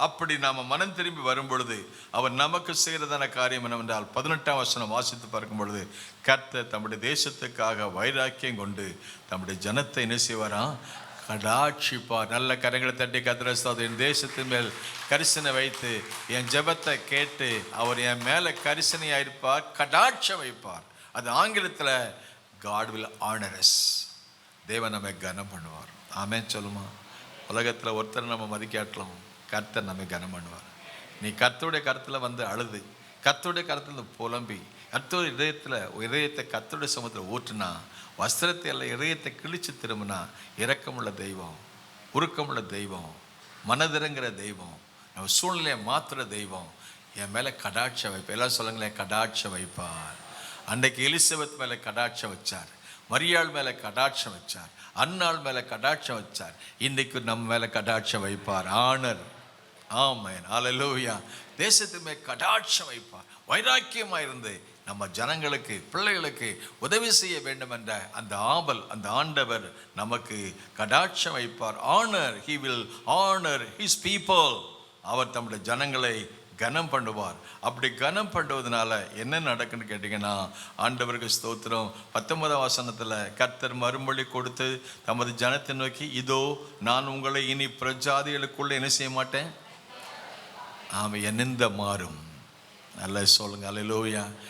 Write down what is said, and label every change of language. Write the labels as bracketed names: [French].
[Tamil] அப்படி நாம் மனம் திரும்பி வரும் பொழுது அவர் நமக்கு செய்கிறதான காரியம் என்னவென்றால் 18ஆம் வசனம் வாசித்து பார்க்கும் பொழுது கர்த்தர் தம்முடைய தேசத்துக்காக வைராக்கியம் கொண்டு தம்முடைய ஜனத்தை என்ன செய்வாராம்? கடாட்சிப்பார். நல்ல கரங்களை தட்டி கத்திர என் தேசத்தின் மேல் கரிசனை வைத்து என் ஜெபத்தை கேட்டு அவர் என் மேலே கரிசனையாக இருப்பார், கடாட்சம் வைப்பார். அது ஆங்கிலத்தில் [English] God will honor us. [Tamil] தேவன் நம்மை கனம் பண்ணுவார். ஆமென் சொல்லுமா? உலகத்தில் ஒருத்தர் நம்ம மதிக்காட்டலாம், கர்த்தர் நம்மை கனம் பண்ணுவார். நீ கர்த்தருடைய கருத்தில் வந்து அழுது, கர்த்தருடைய கருத்தில் புலம்பி, கர்த்தருடைய இதயத்தை கர்த்தருடைய சமூகத்தில் ஊற்றுனா, வஸ்திரத்தை எல்லாம் இதயத்தை கிழிச்சு திரும்பினா, இரக்கமுள்ள தெய்வம், உருக்கமுள்ள தெய்வம், மனதிறங்குற தெய்வம், நம்ம சூழ்நிலையை மாற்றுற தெய்வம் என் மேலே கடாட்சம் வைப்பார். எல்லாம் சொல்லுங்களேன், கடாட்சம் வைப்பார். அன்றைக்கு எலிசபெத் மேலே கடாட்சம் வச்சார், மரியாள் மேலே கடாட்சம் வச்சார், அன்னாள் மேலே கடாட்சம் வச்சார். இன்றைக்கு நம்ம மேலே கடாட்சம் வைப்பார். ஆனர். ஆமென். அல்லேலூயா. தேசத்துமே கடாட்சம் வைப்பார். வைராக்கியமாக இருந்து நம்ம ஜனங்களுக்கு, பிள்ளைகளுக்கு உதவி செய்ய வேண்டும் என்ற அந்த ஆவல், அந்த ஆண்டவர் நமக்கு கடாட்சம் வைப்பார். [English] Honour. He will honor his people. [Tamil] அவர் தம்முடைய ஜனங்களை கனம் பண்ணுவார். அப்படி கனம் பண்ணுவதனால என்ன நடக்குன்னு கேட்டிங்கன்னா, ஆண்டவருக்கு ஸ்தோத்திரம். 19ஆம் வசனத்தில் கர்த்தர் மறுமொழி கொடுத்து தமது ஜனத்தை நோக்கி, இதோ நான் உங்களை இனி பிரஜாதிகளுக்குள்ளே என்ன செய்ய மாட்டேன், ஆமாம், என் நிந்த மாறும். நல்லா சொல்லுங்க. அல்லேலூயா.